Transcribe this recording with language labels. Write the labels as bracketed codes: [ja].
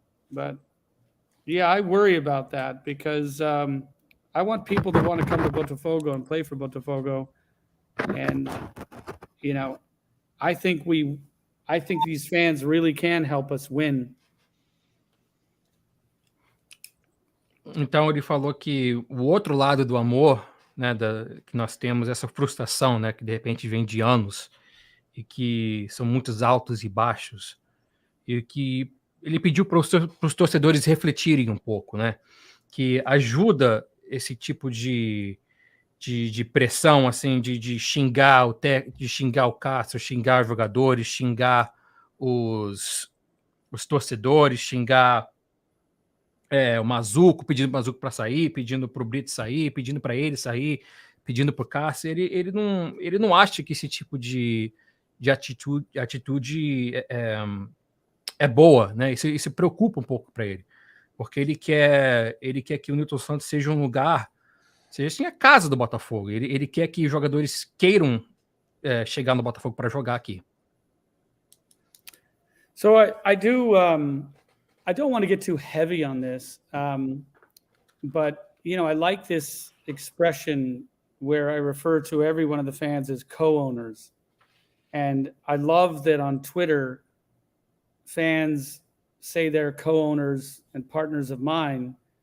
[en] But yeah, I worry about that because I want people to want to come to Botafogo and play for Botafogo. And, you know, I think these fans really can help us win. [pt] Então ele falou que o outro lado do amor, né, que nós temos, essa frustração, né, que de repente vem de anos e que são muitos altos e baixos, e que ele pediu para os torcedores refletirem um pouco, né, que ajuda esse tipo de pressão, assim, de xingar de xingar o Castro, xingar os jogadores, xingar os torcedores, xingar o Mazuco, pedindo o Mazuco para sair, pedindo para o Brito sair, pedindo para ele sair, pedindo para o Cássio. Ele não acha que esse tipo de atitude é boa, né? Isso preocupa um pouco para ele, porque ele quer que o Nilton Santos seja um lugar, seja assim, a casa do Botafogo. Ele quer que os jogadores queiram chegar no Botafogo para jogar aqui. [en] So I don't want to get too heavy on this, but, you know, I like this expression where I refer to every one of the fans as co-owners. And I love that on Twitter, fans say they're co-owners and partners of mine.